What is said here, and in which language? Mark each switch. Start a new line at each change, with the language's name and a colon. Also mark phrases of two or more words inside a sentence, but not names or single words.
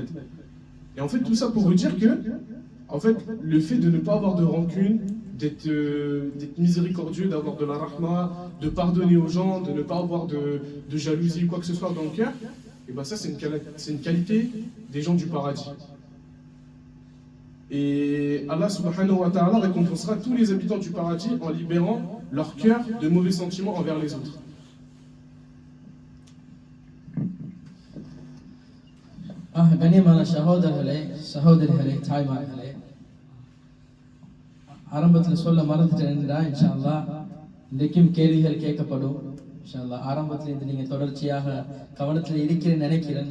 French: Et en fait, tout ça pour vous dire que, en fait, le fait de ne pas avoir de rancune, d'être miséricordieux, d'avoir de la rahma, de pardonner aux gens, de ne pas avoir de jalousie ou quoi que ce soit dans le cœur, et ben ça c'est une qualité des gens du paradis. Et
Arabic: الله سبحانه وتعالى
French: récompensera tous les habitants du paradis en libérant leur cœur de mauvais sentiments envers les autres.
Tamil: கண்ணியமான சகோதரிகளே தாய்மார்களே, ஆரம்பத்தில் சொல்ல மறந்துட்டேன்டா,
Arabic: إن شاء الله
Tamil: இன்றைக்கும் கேள்விகள் கேட்கப்படும்.
Arabic: إن شاء الله
Tamil: ஆரம்பத்தில் இருந்து நீங்கள் தொடர்ச்சியாக கவனத்தில் இருக்கிறேன்னு நினைக்கிறேன்.